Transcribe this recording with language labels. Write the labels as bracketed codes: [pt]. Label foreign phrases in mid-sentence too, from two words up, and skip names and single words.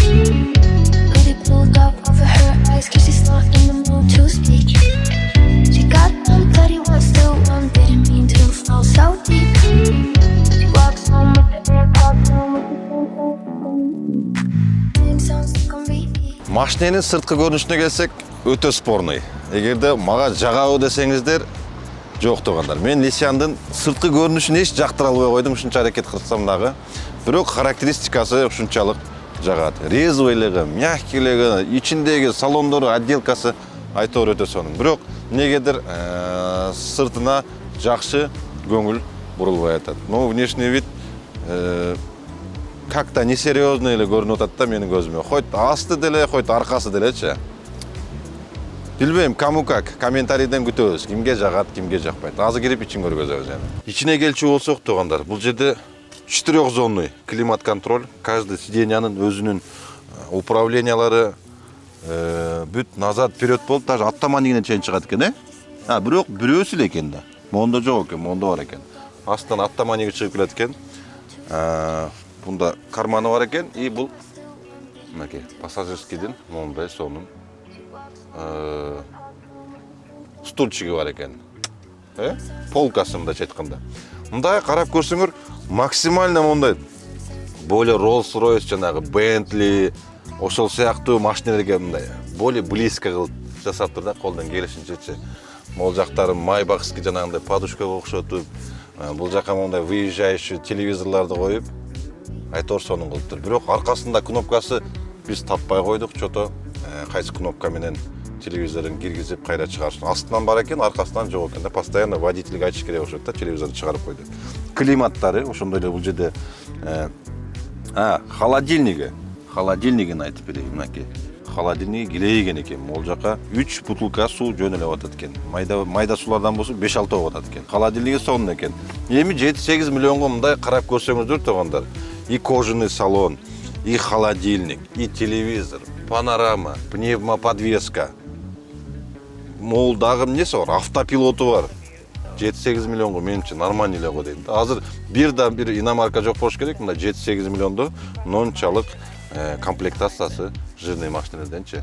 [en] Hoodie pulled up over her eyes, cause she's not in the mood to speak. She got one, but he wants to one, didn't mean to fall so deep. She walks home with the AirPods on, with the same songs on repeat. [ky] Машиненин сырткы көрүнүшүнө келсек, өтө спорный. Эгерде мага жагабы десеңиздер, жок тугандар. Мен Лисяндын сырткы көрүнүшүн эч жактыра албай койдум, ушунча аракет кылсам дагы. Бирок характеристикасы ушунчалык жагат. Резвойлугу, мягкилиги, ичиндеги салондору, отделкасы айтор өтө сонун. Бирок негедир сыртына жакшы көңүл бурулбай атат. [ru] Но внешний вид как-то несерьезный [ky] эле көрүнүп атат да менин көзүмө. Хоть асты деле, хоть аркасы делечи. Билбейм, [ru] кому как, [ky] комментарийден күтөбүз. Кимге жагат, кимге жакпайт. Азыр кирип ичин көргөзөбүз эми. Ичине келчү болсок тугандар, бул жерде [ru] 4-зонный климат контроль, [ky] каждый сиденьянын өзүнүн управлениялары бүт [ru] назад вперед [ky] болуп, даже автоматикинен чейин чыгат экен, бирок бирөөсү эле экен да. Мондо жок экен, мондо бар экен. Астынан автоматика чыгып келет экен. Бунда карманы бар экен, и бул мынакей пассажирскийдин моундай сонун стульчиги бар экен. Полкасы мындайча айтканда. Мындай карап көрсөңөр, максимально мондай более Rolls-Royce жанагы Bentley ошол сыяктуу машиналарга мындай [ru] более близко [ky] кылып жасаптыр да, колдон келишинчечи. Могул жактары Майбахский жанагындай подушкага окшотуп, бул жака мондай выезжающий телевизорлорду коюп, айтор сонун кылыптыр. Бирок аркасында кнопкасы биз таппай койдук, чото кайсы кнопка менен телевизорун киргизип кайра чыгарышын. Астынан бар экен, аркасынан жок экен да. Постоянно водительге айтыш керек окшойт да, телевизорду чыгарып койду. Климаттары ошондой эле бул жерде холодильнигин айтып берейин, мынакей. Холодильниги килейген экен. Могул жака 3 бутылка суу жөнөлүп атат экен. Майда суулардан болсо 5-6 болуп атат экен. Холодильниги сонун экен. Эми 7-8 миллионго мындай карап көрсөңүздөр тугандар. [ru] и кожаный салон, и холодильник, и телевизор, панорама, пневмоподвеска. [ky] Могул дагы эмнеси бар? Автопилоты бар. 7-8 миллионго менимче нормально эле го дейм. Азыр бир иномарка жок болуш керек. Мында 7-8 миллиондо нончалык комплектациясы жирный машиналерденчи.